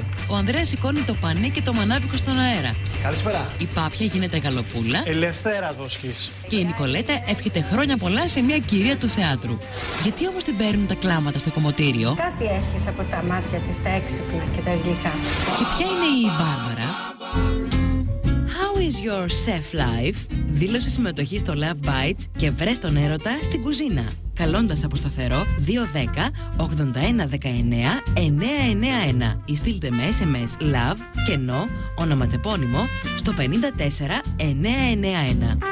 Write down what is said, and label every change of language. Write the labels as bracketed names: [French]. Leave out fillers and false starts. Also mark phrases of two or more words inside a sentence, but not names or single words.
[Greek] Ο Ανδρέας σηκώνει το πανί και το μανάβικο στον αέρα. Καλησπέρα. Η Πάπια γίνεται γαλοπούλα. Ελευθέρα Βοσχής. Και η Νικολέτα εύχεται χρόνια πολλά σε μια κυρία του θεάτρου. Γιατί όμως την παίρνουν τα κλάματα στο κομμωτήριο? Κάτι έχεις από τα μάτια της, τα έξυπνα και τα γλυκά. Και ποια είναι η Μπάρμπαρα? [English] How is your chef life? [Greek] Δήλωσε συμμετοχή στο Love Bites και βρες τον έρωτα στην κουζίνα. Καλώντας από σταθερό 210 81 19 991 ή στείλτε με SMS LOVE κενό ονοματεπώνυμο στο 54 991.